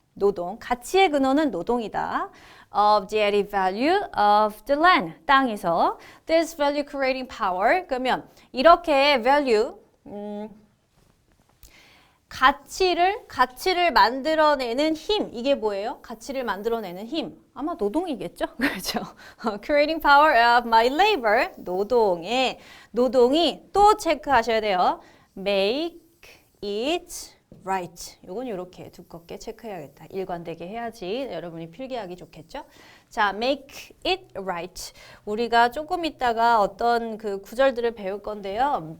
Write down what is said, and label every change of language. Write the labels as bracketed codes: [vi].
[ko] 노동, 가치의 근원은 노동이다. [en] Of the added value of the land, [ko] 땅에서 [en] this value creating power. [ko] 그러면 이렇게 value, 가치를 만들어내는 힘. 이게 뭐예요? 가치를 만들어내는 힘. 아마 노동이겠죠? 그렇죠? [en] Creating power of my labor. [ko] 노동이 또 체크하셔야 돼요. [en] Make it right. [ko] 요건 이렇게 두껍게 체크해야겠다. 일관되게 해야지 여러분이 필기하기 좋겠죠? [en] 자, make it right. [ko] 우리가 조금 있다가 어떤 그 구절들을 배울 건데요.